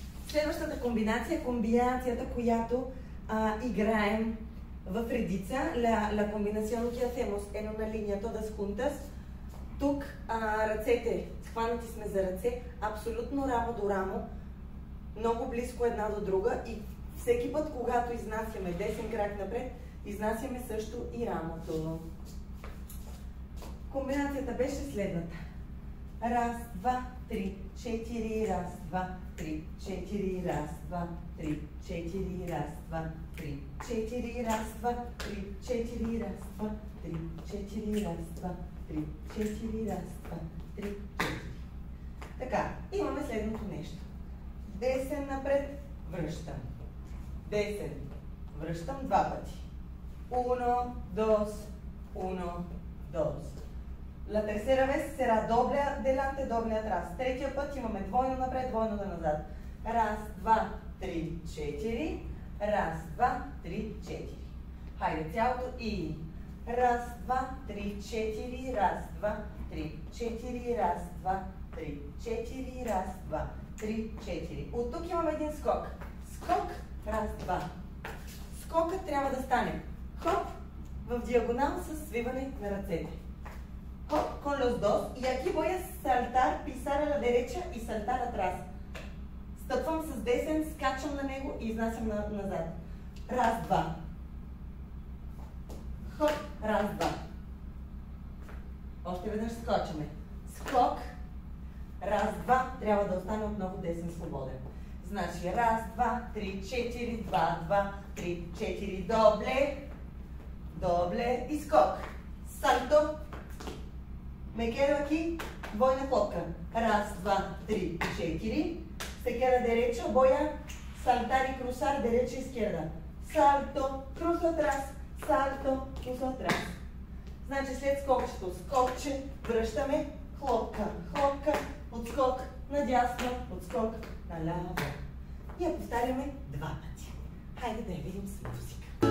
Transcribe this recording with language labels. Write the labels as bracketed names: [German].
[Bulgarian] Следващата комбинация е комбинацията, която играем в редица. [Spanish] La combinación que hacemos en una línea todas juntas. [Bulgarian] Тук ръцете, хванати сме за ръце, абсолютно рамо до рамо, много близко една до друга и всеки път, когато изнасяме десен крак напред, изнасяме също и рамото. Комбинацията беше следната. Раз, два, три, четири, раз, два, три, четири, раз, два, три, четири, раз, два, три, четири, раз, два, три, четири, раз, два, три, четири, раз, два, три, четири, раз, два, три, четири. Така, имаме следното нещо. Десен напред, връщам. Десен, връщам два пъти. [Spanish] Uno, dos, uno, dos. La tercera vez será doble adelante, doble atrás. [Bulgarian] Третия път имаме двойно напред, двойно да назад. Раз, два, три, четири. Раз, два, три, четири. Хайде цялото и раз, два, три, четири. Раз, два, три, четири. Раз, два, три, четири. Раз, два, три, четири. От тук имаме един скок. Скок, раз, два. Скокът трябва да стане хоп в диагонал с свиване на ръцете. [Spanish] Hop con los dos y aquí voy a saltar, pisar a la derecha y saltar atrás. [Bulgarian] Стъпвам с десен, скачам на него и изнасям назад. Раз, два. Хоп, раз, два. Още веднъж скочаме. Скок. Раз, два. Трябва да остане отново десен свободен. Значи раз, два, три, четири, два, два, три, четири. Добле. Добле и скок. Сальто. [Spanish] Me quedo aquí, voy a colocar. [Bulgarian] Раз, два, три, четири. [Spanish] Se queda derecho, voy a saltar y cruzar derecha y izquierda. Salto, cruzo atrás, salto, cruzo atrás. [Bulgarian] Значи след скокчето, скокче, връщаме, хлопка, хлопка, отскок надясно, отскок наляво. И я повтаряме два пъти. Хайде да я видим с музика.